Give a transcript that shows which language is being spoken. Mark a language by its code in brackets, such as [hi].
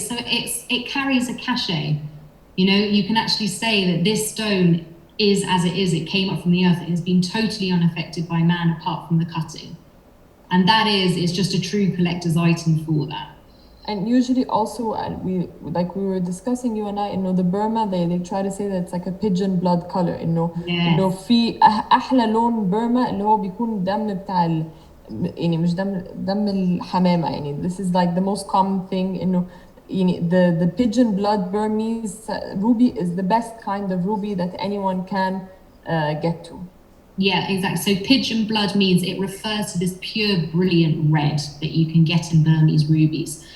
[en] So it carries a cachet. You can actually say that this stone is as it is. It came up from the earth. It has been totally unaffected by man apart from the cutting, and it's just a true collector's item for that. And usually also, we were discussing, you and I, the Burma, they try to say that it's like a pigeon blood color. [ar] إنه في أحلى لون Burma اللي هو بيكون دم بتاع مش دم الحمامة. [en] This is like the most common thing. The pigeon blood Burmese ruby is the best kind of ruby that anyone can get to. Yeah, exactly. So pigeon blood means it refers to this pure, brilliant red that you can get in Burmese rubies.